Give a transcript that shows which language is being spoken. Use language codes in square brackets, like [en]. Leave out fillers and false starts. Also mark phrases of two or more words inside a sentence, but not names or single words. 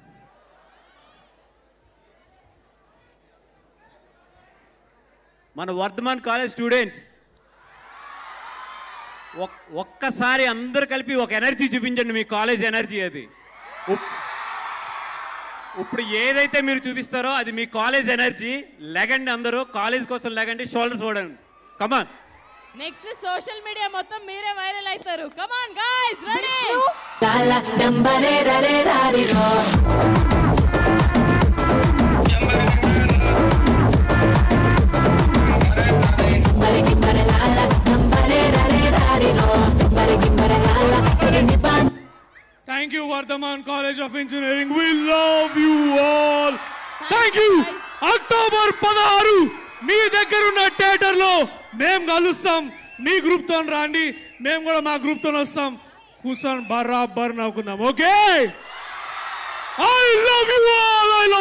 [te] మన వర్ధమాన్ [en] college students [te] ఒక్కసారి అందరు కలిపి ఒక ఎనర్జీ చూపించండి, మీ [en] college energy [te] అది. ఇప్పుడు ఏదైతే మీరు చూపిస్తారో అది మీ [en] college energy. [te] లెగండి అందరూ, కాలేజ్ కోసం లెగండి, షోల్డర్స్ పోడండి. కమాన్. [en] next social media [te] మొత్తం మీరే వైరల్ అవుతారు. [en] come on guys, ready? La la dambare ra re ra ri ro. Dambare gimbare la la dambare ra re ra ri ro. Dambare gimbare la la igni pani. thank you Vardhaman College of Engineering. we love you all. thank you. [te] అక్టోబర్ 16 మీ దగ్గర ఉన్న థియేటర్ లో మేము కలుస్తాం. మీ గ్రూప్ తో రండి, మేము కూడా మా గ్రూప్ తో వస్తాం. కూర్చొని బరాబర్ నవ్వుకుందాం. ఓకే, [en] I love you all.